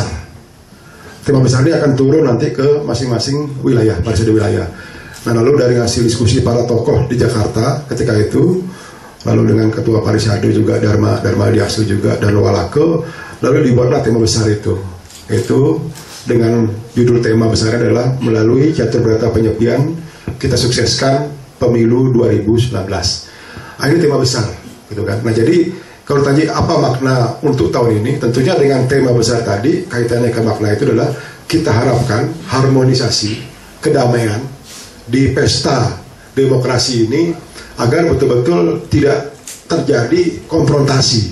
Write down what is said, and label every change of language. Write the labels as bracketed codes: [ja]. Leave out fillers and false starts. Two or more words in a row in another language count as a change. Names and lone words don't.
[id] Tema besar ini akan turun nanti ke masing-masing wilayah, parisada wilayah. Nah, lalu dari hasil diskusi para tokoh di Jakarta ketika itu, lalu dengan ketua parisada juga Dharma Diasu juga dan Walake, lalu dibuatlah tema besar itu. Itu dengan judul tema besar adalah melalui catur berata penyepian kita sukseskan pemilu 2019. Ini tema besar, gitu kan. Nah, jadi kalau tadi apa makna untuk tahun ini, tentunya dengan tema besar tadi kaitannya ke makna itu adalah kita harapkan harmonisasi, kedamaian di pesta demokrasi ini agar betul-betul tidak terjadi konfrontasi.